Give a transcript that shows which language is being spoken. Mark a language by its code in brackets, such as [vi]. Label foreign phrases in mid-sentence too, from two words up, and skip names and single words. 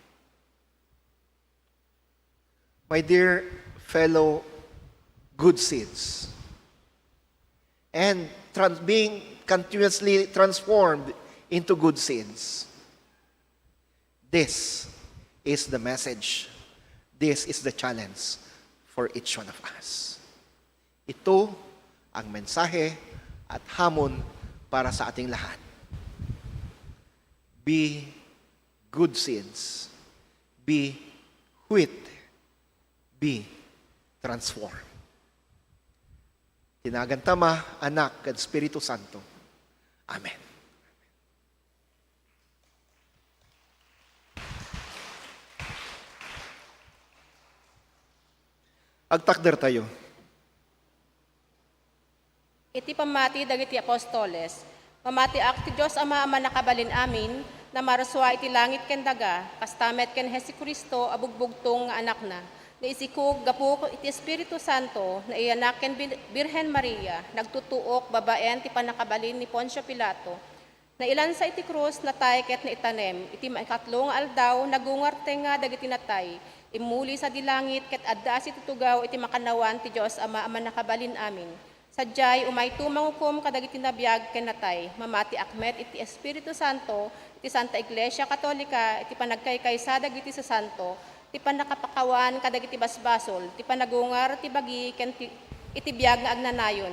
[en] My dear fellow good seeds, and being continuously transformed into good seeds, this is the message, this is the challenge for each one of us. [tl] Ito ang mensahe at hamon para sa ating lahat. [en] Be good seeds. Be wheat. Be transformed. [ilo] Tinagan Tama, Anak, at Espiritu Santo. Amen. Agtakder tayo. Iti pamati dagiti apostoles, pamati akti Diyos Ama nakabalin amin, na maraswa iti langit ken daga, kastamet ken Jesucristo abugbugtong nga anak na, isikog gapuk iti Espiritu Santo, na iyanak ken Birhen Maria, nagtutuok babaen ti panakabalin ni Poncio Pilato, na ilan sa iti krus natay ket na itanem, iti maikatlong aldaw nagungarte nga dagiti natay, imuli sa dilangit ket adda iti tugaw iti makanawan ti Diyos Ama nakabalin amin. Sadyay umay tumangukom kadagiti nabiyag ken natay, mamati akmet iti Espiritu Santo, iti Santa Iglesia Katolika, iti panagkaykaysa dagiti sa santo, iti panakapakawan kadagiti basbasol, iti panagungar ti bagi ken iti biag nga agnanayon.